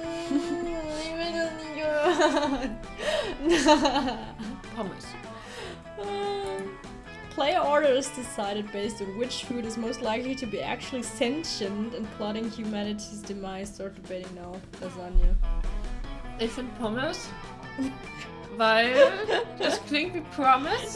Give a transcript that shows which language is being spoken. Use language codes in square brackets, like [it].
[de] Ich will das nicht hören. Pommes. [en] Player order is decided based on which food is most likely to be actually sentient and plotting humanity's demise. Start debating now. Lasagne. [de] Ich finde Pommes, weil das klingt wie Promise.